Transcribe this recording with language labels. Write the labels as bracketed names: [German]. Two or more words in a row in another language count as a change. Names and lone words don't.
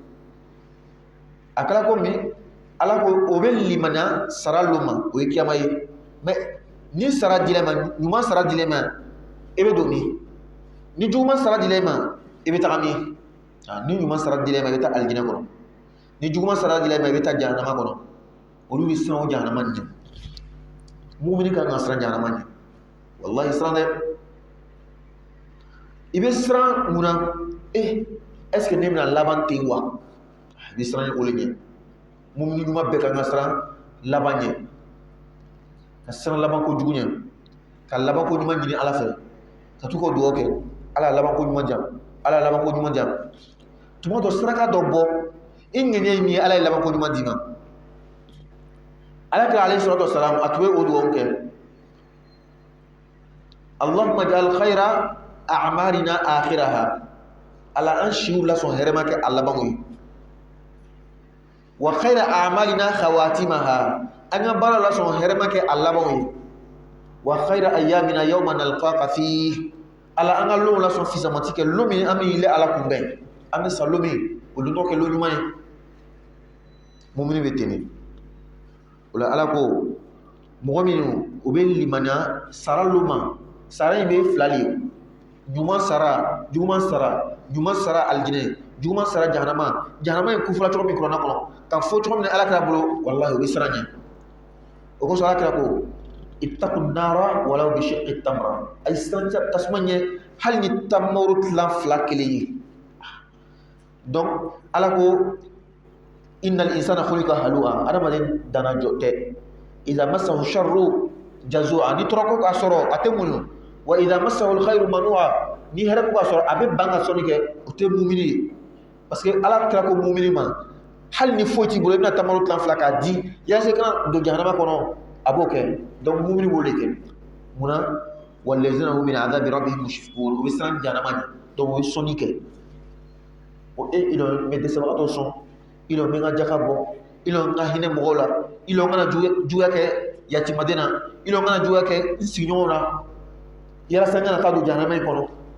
[Bambara] a kɛra ko min ala ko o bɛ limaniya sara lo ma o ye kiyama ye, mais ni sara dilɛ ma ɲuman sara dilɛ ma e bɛ don min, ni juguman sara dilɛ ma e bɛ taga min. ni ɲuman sara dilɛ ma i bɛ taa alijinɛ kɔnɔ, ni juguman sara dilɛ ma i bɛ taa jahanama kɔnɔ. olu bɛ siran o jahanama ɲɛ. mumini kan ka siran jahanama ɲɛ wallahi siran dɛ. i bɛ siran mun na [French] est ce que [Bambara] ne bɛna laban ten wa, i bɛ siran o le ɲɛ. mumini ɲuman bɛɛ kan ka siran laban ɲɛ, ka siran laban ko jugu ɲɛ, ka laban ko ɲuman ɲini ala fɛ, ka to k'o dugawu kɛ ala ye laban ko ɲuman diyan, ala ye laban ko ɲuman diyan. tuma dɔ saraka dɔ bɔ i ŋaniya ye min ye ala ye laban ko ɲuman d'i ma. ala kira [Arabic] عليه الصلاة والسلام [Bambara] a tun bɛ o dugawu kɛ [Arabic] اللهم اجعل خير أعمالنا آخرها, [Bambara] ala an siw lasɔn hɛrɛma kɛ a labanw ye, [Arabic] وخير أعمالنا خواتيمها, [Bambara] an ka baara lasɔn hɛrɛma kɛ a labanw ye, [Arabic] وخير أيامنا يوم نلقاك فيه, [Bambara] ala an ka lon lasɔn fisamati kɛ lon min an bɛ yɛlɛ ala kunbɛn, an bɛ sa lon min o don tɔ kɛ lon ɲuman ye. mumini bɛ ten de. o la ala ko mɔgɔ minnu u bɛ limaniya sara lon ma, sara in bɛ fila de ye, ɲuman sara juguman sara, ɲuman sara alijinɛ, juguman sara jahanama. jahanama ye kufula cogo min kuranna kɔnɔ ka fɔ cogo min ala kira bolo wallahi o bɛ siran ɲɛ. o kosɔn ala kira ko [Arabic] اتقوا النار ولو بشق تمرة, [Bambara] a ye siran tasuma ɲɛ hali ni tamaro tilan fila kelen ye. donc ala ko [Arabic] إن الإنسان خلق هلوعا, [Bambara] adamaden dana jɔ tɛ. [Arabic] إذا مسه الشر جزوعا, [Bambara] ni tɔɔrɔ ko k'a sɔrɔ a tɛ muɲu, [Arabic] وإذا مسه الخير منوعا, [Bambara] ni hɛrɛ ko k'a sɔrɔ a bɛ ban ka sɔnni kɛ o tɛ mumini ye. parce que ala kira ko mumini ma hali ni foyi t'i bolo i bɛna tamaro tilan fila k'a di yaasa kana don jahanama kɔnɔ a b'o kɛ. donc mumini b'o de kɛ. munna [Arabic] والذين هم من عذاب ربهم مشفقون, [Bambara] o bɛ siran jahanama ɲɛ, donc o ye sɔnni kɛ. o i dɔn n bɛ dɛsɛbagatɔ sɔn, i dɔn n bɛ n ka jaka bɔ, i dɔn n ka hinɛ mɔgɔw la, i dɔn n kana juguya kɛ yatimaden na, i dɔn n kana juguya kɛ n sigiɲɔgɔnw na yalasa n kana taa don jahanama in kɔnɔ.